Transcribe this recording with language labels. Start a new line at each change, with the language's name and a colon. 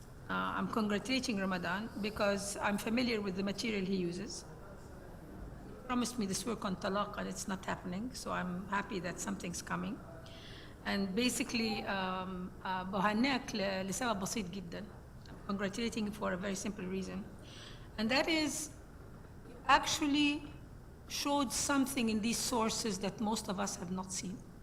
English: I'm congratulating Ramadan because I'm familiar with the material he uses. He promised me this work on talaq and it's not happening, so I'm happy that something's coming. And basically
Arabic: بهنئك لسبب بسيط جدا.
English: I'm congratulating you for a very simple reason, and that is you actually showed something in these sources that most of us have not seen.